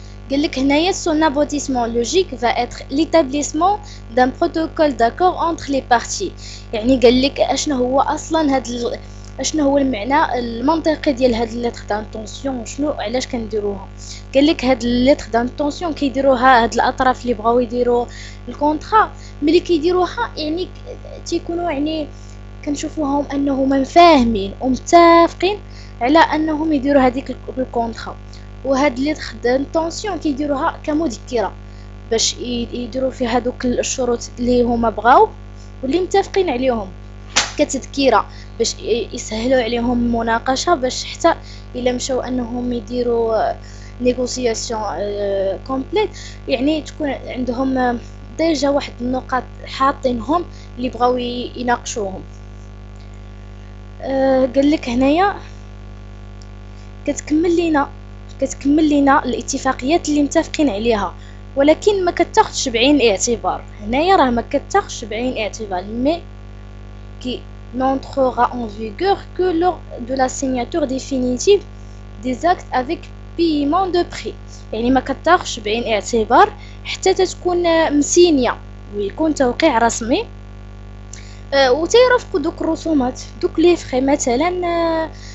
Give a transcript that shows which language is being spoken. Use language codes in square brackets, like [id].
[ar] قال لك هنايا [fr] son aboutissement logique va être l'établissement d'un protocole d'accord entre les parties. [ar] يعني قال لك اشنو هو اصلا اشنو هو المعنى المنطقي ديال هاد ليتر دانتونسيون، شنو علاش كنديروها. قال لك هاد ليتر دانتونسيون كيديروها هاد الاطراف اللي بغاو يديروا الكونطرا. ملي كيديروها يعني تيكونوا يعني كنشوفوهم انهم فاهمين ومتفقين على انهم يديروا هذيك الكونطرا. وهاد ليتر دانتونسيون كيديروها كمذكره باش يديروا فيها هذوك الشروط اللي هما بغاو واللي متفقين عليهم، كتذكيره باش يسهلوا عليهم المناقشه، باش حتى الا مشاو انهم يديروا نيغوسياسيون كومبليت يعني تكون عندهم ديجا واحد النقاط حاطينهم اللي بغاو يناقشوهم. قال لك هنايا كتكمل لينا الاتفاقيات اللي متفقين عليها، ولكن ما كتاخذش بعين الاعتبار. هنايا راه ما كتاخذش بعين الاعتبار مي [fr] qui n'entrera en vigueur que lors de la signature définitive des actes avec paiement de prix. [ar] يعني ما كتاخذش بعين الاعتبار حتى تكون مسينيه ويكون توقيع رسمي، وتيرافقوا دوك الرسومات دوك لي فخي.